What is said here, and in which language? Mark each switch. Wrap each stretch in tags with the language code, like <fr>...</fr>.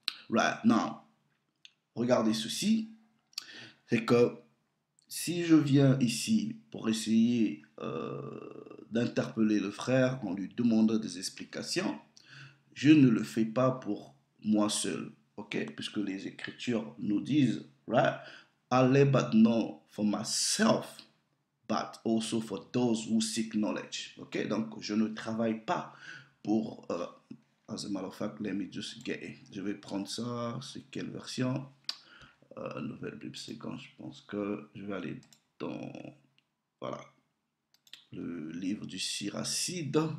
<en>Right now,</en> <fr>regardez ceci, c'est que si je viens ici pour essayer d'interpeller le frère en lui demandant des explications, je ne le fais pas pour moi seul, ok? Puisque les Écritures nous disent, right?</fr> <en>I labor not for myself, but also for those who seek knowledge, ok?</en> <fr>Donc, je ne travaille pas pour,</fr> <en>as a matter of fact, let me just get it.</en> <fr>Je vais prendre ça, c'est quelle version? Nouvelle Bible séquence, je pense que je vais aller dans, voilà, le livre du Siracide.</fr>